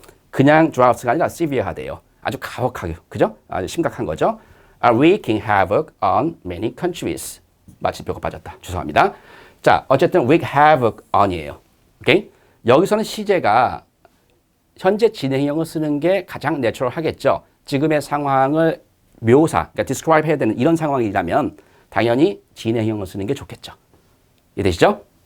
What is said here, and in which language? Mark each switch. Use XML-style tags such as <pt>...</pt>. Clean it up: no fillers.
<ko>그냥 droughts가 아니라 severe하대요. 아주 가혹하게, 그죠? 아주 심각한 거죠.</ko> <en>Are wreaking havoc on many countries.</en> <ko>마침표가 빠졌다. 죄송합니다. 자, 어쨌든</ko> <en>wreak havoc on</en> <ko>이에요. 오케이? 여기서는 시제가 현재 진행형을 쓰는 게 가장 내추럴하겠죠. 지금의 상황을 그러니까 describe 해야 되는 이런 상황이라면 당연히 진행형을 쓰는 게 좋겠죠. 이해되시죠?</ko>